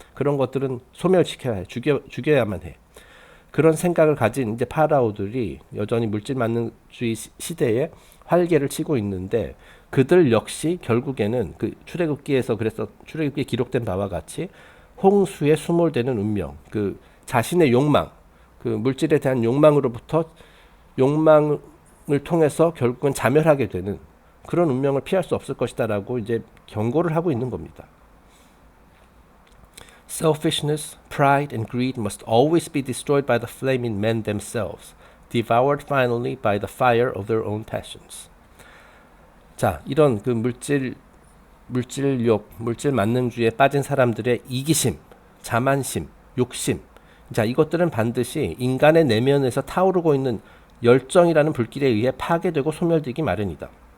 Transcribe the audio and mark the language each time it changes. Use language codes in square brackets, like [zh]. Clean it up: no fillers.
[ko] 그런 것들은 소멸시켜야 해. 죽여야만 해. 그런 생각을 가진 이제 파라오들이 여전히 물질 만능주의 시대에 활개를 치고 있는데 그들 역시 결국에는 그 출애굽기에서 그래서 출애굽기에 기록된 바와 같이 홍수에 수몰되는 운명, 그 자신의 욕망, 그 물질에 대한 욕망으로부터 욕망을 통해서 결국은 자멸하게 되는 그런 운명을 피할 수 없을 것이다라고 이제 경고를 하고 있는 겁니다. [en] Selfishness, pride, and greed must always be destroyed by the flame in men themselves, devoured finally by the fire of their own passions. [ko] 자, 이런 그 물질욕, 물질 만능주의에 빠진 사람들의 이기심, 자만심, 욕심. 자, 이것들은 반드시 인간의 내면에서 타오르고 있는 열정이라는 불길에 의해 파괴되고 소멸되기 마련이다.